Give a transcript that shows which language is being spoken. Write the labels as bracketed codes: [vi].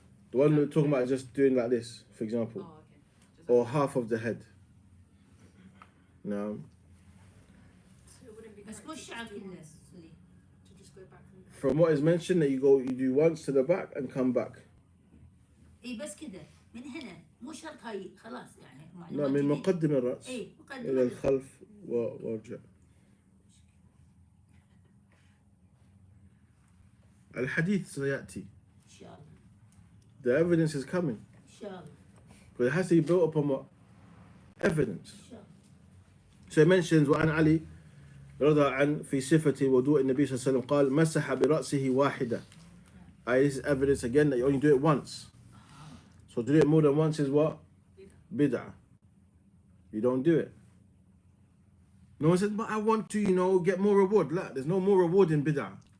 [en] The one we're talking about is just doing like this, for example. Oh, okay. Or half of the head. No. [ar] بس مو الشعر كله. [en] From what is mentioned, that you do once to the back and come back. [ar] إيه بس كده من هنا مو شرط هاي خلاص يعني. لا من مقدم الرأس إيه مقدم إلى الخلف وارجع. الحديث سيأتي. إن شاء الله. [en] The evidence is coming. [ar] إن شاء الله. [en] But it has to be built upon what? Evidence. [ar] إن شاء الله. [en] So it mentions [ar] وعن علي رضى عن في صفة وضوء النبي صلى الله عليه وسلم قال مسح برأسه واحدة. [en] This is evidence again that you only do it once. So to do it more than once is what? Bid'ah. You don't do it. No one says, but I want to, get more reward. La, there's no more reward in bid'ah.